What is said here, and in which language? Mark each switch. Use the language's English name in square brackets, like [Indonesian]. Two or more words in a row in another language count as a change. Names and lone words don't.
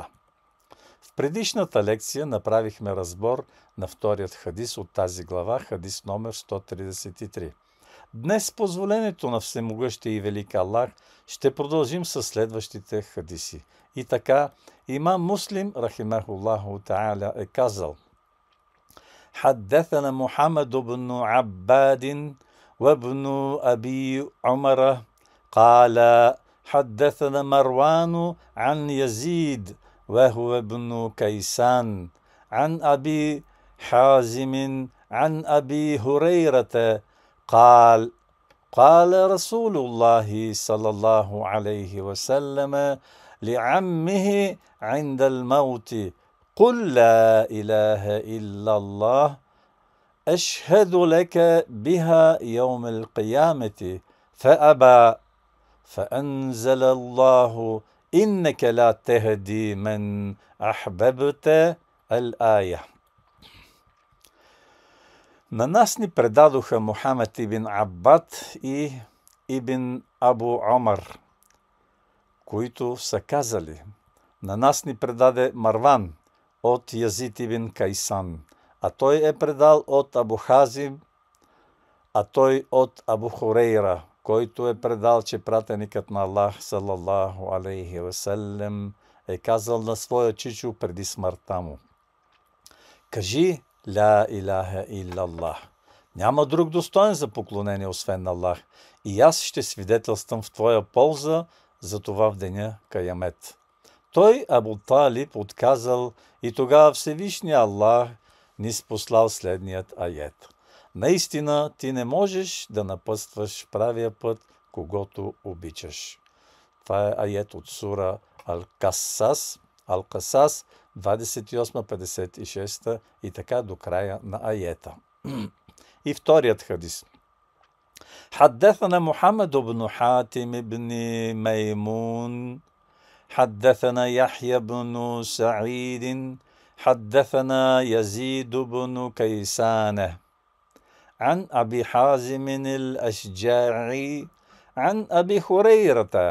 [Bulgarian] В предишната лекция направихме разбор на вторият хадис от тази глава, хадис номер 133. Днес с позволението на Всемогъщия и велик Аллах ще продължим с следващите хадиси. И така, имам Муслим [Arabic] رحمه الله تعالى [Bulgarian] е казал: [Arabic] „حدثنا محمد بن عباد وابن أبي Умара قال حدثنا مروان عن يزيد وهو ابن كيسان عن أبي حازم عن أبي هريرة قال قال رسول الله صلى الله عليه وسلم لعمه عند الموت: قل لا إله إلا الله أشهد لك بها يوم القيامة فأبى فأنزل الله إنك لا تهدي من أحببت الآية“. [Bulgarian] На нас ни предадоха Мухамед ибн Аббад и ибн Абу Омар, които са казали: „На нас ни предаде Марван от Язид ибн Кайсан, а той е предал от Абу Хазим, а той от Абу Хурейра, който е предал, че пратеникът на Аллах, [Arabic] صلى الله عليه وسلم, [Bulgarian] е казал на своя чичо преди смъртта му: кажи [Arabic] لا إله إلا الله. [Bulgarian] Няма друг достоен за поклонение, освен Аллах. И аз ще свидетелствам в твоя полза за това в деня Каямет. Той, Абу Талиб, отказал и тогава Всевишния Аллах ни спослал следният аят: наистина ти не можеш да напътстваш правия път, когото обичаш. Това е аят от сура Ал-Касас, 28-56 и така до края на аята. И вторият хадис. [Arabic] حدثنا محمد بن حاتم بن ميمون حدثنا يحيى بن سعيد حدثنا يزيد بن كيسان عن أبي حازم الأشجاعي عن أبي هريرة